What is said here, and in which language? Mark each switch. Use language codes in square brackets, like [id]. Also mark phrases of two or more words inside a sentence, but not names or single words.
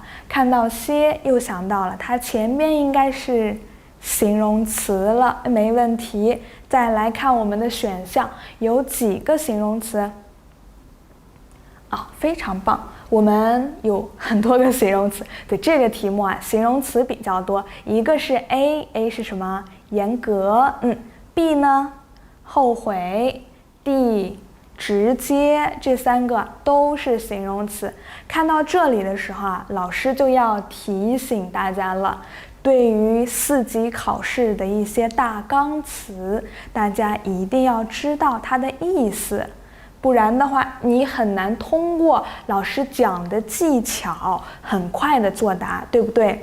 [zh] 看到些，又想到了它前邊應該是形容詞了，沒問題。再來看我們的選項，有幾個形容詞？非常棒，我們有很多個形容詞。對，這個題目啊，形容詞比較多。一個是 A 是什麼？嚴格。B 呢？後悔。D 直接。這三個都是形容詞。看到這裡的時候啊，老師就要提醒大家了。對於4級考試的一些大綱詞，大家一定要知道它的意思，不然的話，你很難通過老師講的技巧很快的作答，對不對？